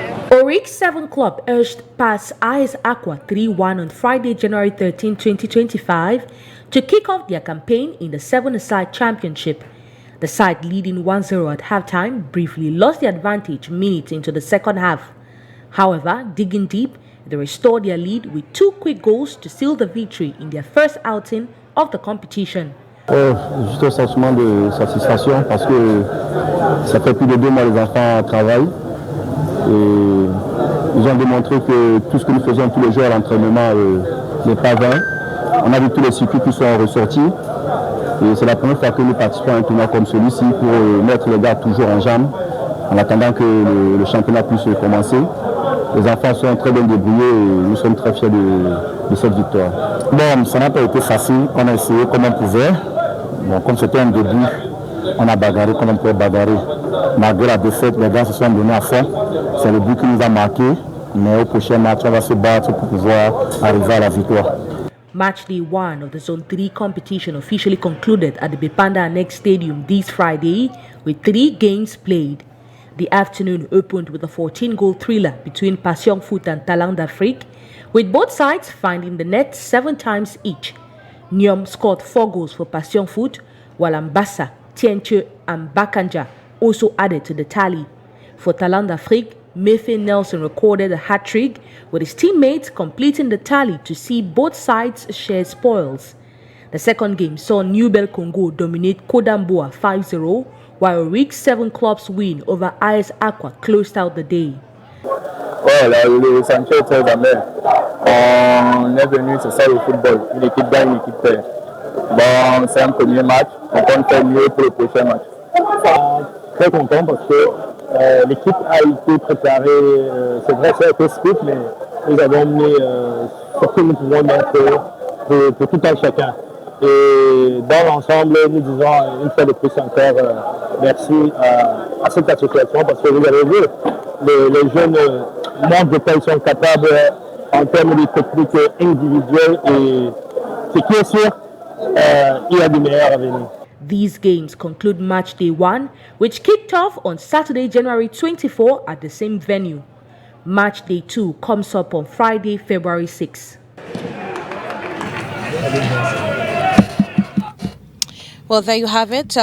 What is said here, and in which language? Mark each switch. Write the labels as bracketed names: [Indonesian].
[English] Oryx 7 club urged past AS Aqua 3-1 on Friday, January 13, 2025 to kick off their campaign in the 7-a-side championship. The side, leading 1-0 at halftime, briefly lost the advantage minutes into the second half. However, digging deep, they restored their lead with 2 quick goals to seal the victory in their first outing of the competition. [French] Juste un sentiment de satisfaction parce que ça fait plus de 2 mois que les enfants travaillent. Et ils ont démontré que tout ce que nous faisons tous les jours à l'entraînement n'est pas vain. On a vu tous les circuits qui sont ressortis. Et c'est la première fois que nous participons à un tournoi comme celui-ci pour mettre les gars toujours en jambes en attendant que le championnat puisse commencer. Les enfants sont très bien débrouillés et nous sommes très fiers de cette victoire. Bon, ça n'a pas été facile. On a essayé comme on pouvait. Bon, comme c'était un début, on a bagarré comme on pouvait bagarrer. Malgré la défaite, les gars se sont donnés à fond. C'est le but qui nous a marqué. Mais au prochain match, on va se battre pour pouvoir arriver à la victoire. [English] Match day 1 of the Zone 3 competition officially concluded at the Bipanda Annex Stadium this Friday with 3 games played. The afternoon opened with a 14-goal thriller between Passion Foot and Talent d'Afrique, with both sides finding the net 7 times each. Nyom scored 4 goals for Passion Foot, while Ambassa, Tienche and Bakanja also added to the tally. For Talent d'Afrique, Mefe Nelson recorded a hat-trick, with his teammates completing the tally to see both sides share spoils. The second game saw New Belle Congo dominate Kodamboa 5-0, while Oryx 7 clubs win over AS Aqua closed out the day. [French] Le ressenti est très amer. On est venu, c'est ça le football. Une équipe gagne, une équipe perd. Bon, c'est un premier match. On compte faire mieux pour le prochain match. Très content parce que l'équipe a été préparée. C'est vrai, ça a été strict, mais nous avons mis ce que nous pouvons mettre pour tout un chacun. Et dans l'ensemble, nous disons une fois de plus encore merci à cette association parce que vous avez vu, les jeunes montrent de quoi ils sont capables en termes de technique individuelle et ce qui est sûr, il y a du meilleur à venir. [English] These games conclude match day 1, which kicked off on Saturday, January 24 at the same venue. Match day 2 comes up on Friday, February 6. Well, there you have it.